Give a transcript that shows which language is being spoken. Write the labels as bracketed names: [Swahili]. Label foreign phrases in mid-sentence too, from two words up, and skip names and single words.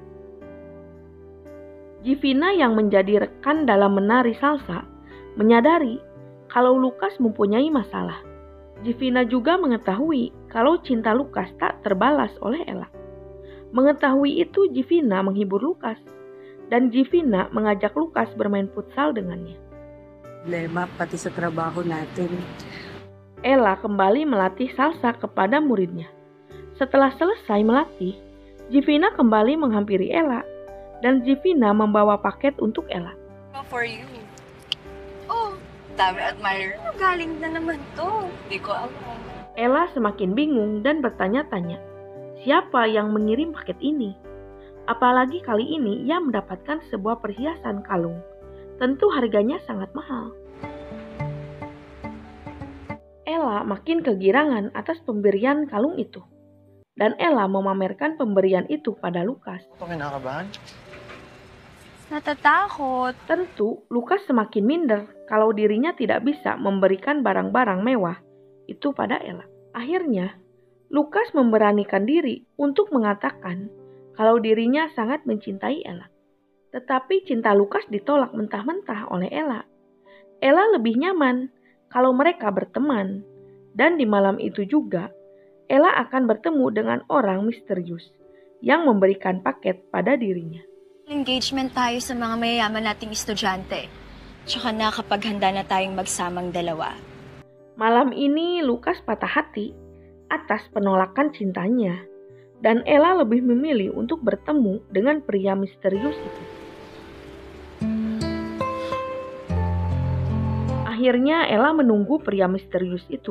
[Indonesian] Givina yang menjadi rekan dalam menari salsa menyadari kalau Lucas mempunyai masalah. Givina juga mengetahui kalau cinta Lucas tak terbalas oleh Ella. Mengetahui itu, Givina menghibur Lucas. Dan Givina mengajak Lucas bermain futsal dengannya. [Filipino] Problema pati sa trabaho natin. [Indonesian] Ella kembali melatih salsa kepada muridnya. Setelah selesai melatih, Givina kembali menghampiri Ella dan Givina membawa paket untuk Ella. [English] For you. [Filipino] Oh, dami admirer. Galing na naman to. Di ko alam. [Indonesian] Ella semakin bingung dan bertanya-tanya, siapa yang mengirim paket ini? Apalagi kali ini ia mendapatkan sebuah perhiasan kalung. Tentu harganya sangat mahal. Ella makin kegirangan atas pemberian kalung itu. Dan Ella memamerkan pemberian itu pada Lucas. [Filipino] Kok kinakabahan? Natatakot. [Indonesian] Tentu, Lucas semakin minder kalau dirinya tidak bisa memberikan barang-barang mewah itu pada Ella. Akhirnya, Lucas memberanikan diri untuk mengatakan kalau dirinya sangat mencintai Ella. Tetapi cinta Lukas ditolak mentah-mentah oleh Ella. Ella lebih nyaman kalau mereka berteman. Dan di malam itu juga, Ella akan bertemu dengan orang misterius yang memberikan paket pada dirinya. [Filipino] Engagement tayo sa mga mayayaman nating estudyante. Tsaka nakapaghanda na tayong magsamang dalawa. [Indonesian] Malam ini Lukas patah hati atas penolakan cintanya. Dan Ella lebih memilih untuk bertemu dengan pria misterius itu. Akhirnya Ella menunggu pria misterius itu.